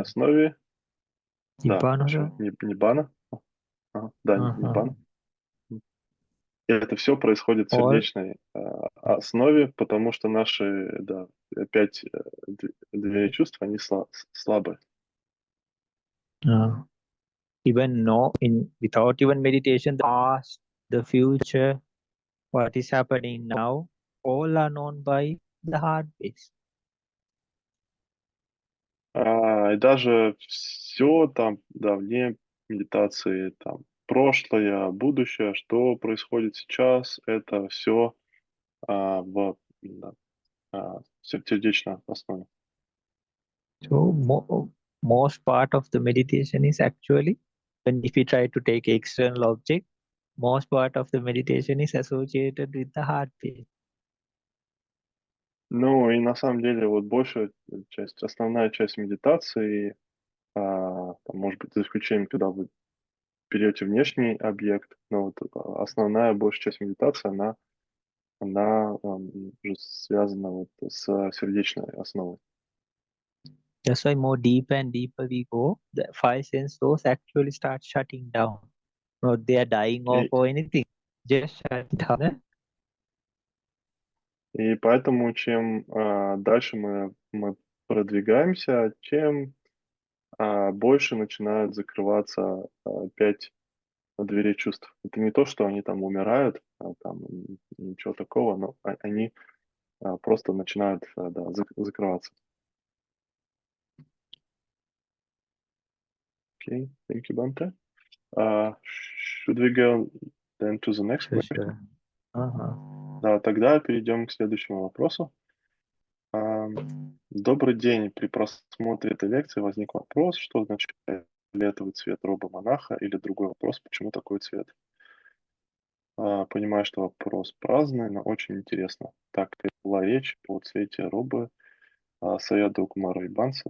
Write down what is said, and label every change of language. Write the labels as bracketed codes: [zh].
[ru] основе, да, [pi] nibbana [ru] еще [en] also. [ru] ниббана, да, Uh-huh. ниббана. И это все происходит в [en] All [ru] сердечной основе, потому что наши, да, опять две чувства, они слабые. [en] uh, even no in without even meditation, the past, the future, what is happening now, all are known by the heart base. [ru] И даже все там, да, вне медитации, там, прошлое, будущее, что происходит сейчас, это все в да, сердечной основе. [en] So most part of the meditation is actually, when if you try to take external object, most part of the meditation is associated with the heart base. [ru] Ну и на самом деле вот большая часть, основная часть медитации, там, может быть, за исключением, когда вы берете внешний объект, но вот основная большая часть медитации, она уже связана вот с сердечной основой. [en] That's why more deeper and deeper we go, the five sense those actually start shutting down. Not they are dying off [ru] И, [en] or anything. Just shut down. [ru] И поэтому чем дальше мы продвигаемся, тем больше начинают закрываться опять двери чувств. Это не то, что они там умирают, там ничего такого, но они просто начинают да, закрываться. [en] Okay, thank you, Bante. Should we go then to the next Sure, question? sure. Uh-huh. [ru] Да, тогда перейдем к следующему вопросу. Добрый день. При просмотре этой лекции возник вопрос, что означает фиолетовый цвет роба монаха, или другой вопрос, почему такой цвет? Понимаю, что вопрос праздный, но очень интересно. Так, это была речь о цвете робы Саяда Кумара и Банса.